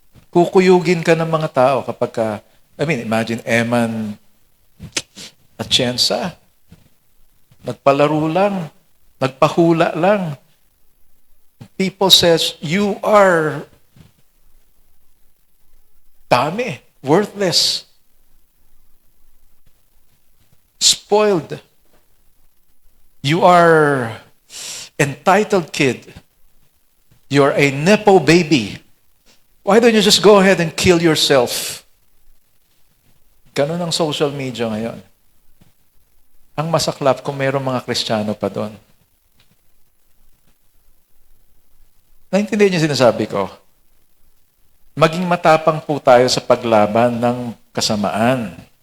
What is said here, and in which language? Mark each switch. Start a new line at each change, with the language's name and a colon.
Filipino: Kukuyugin ka ng mga tao kapag ka, imagine Eman Atienza, nagpalaro lang, nagpahula lang.
English: People says, you are
Filipino: dami,
English: worthless, spoiled. You are entitled kid. You're a nepo baby. Why don't you just go ahead and kill yourself?
Filipino: Ganun ang social media ngayon. Ang masaklap kung mayroong mga Kristiyano pa doon. Naintindihan niyo sinasabi ko? Maging matapang po tayo sa paglaban ng kasamaan.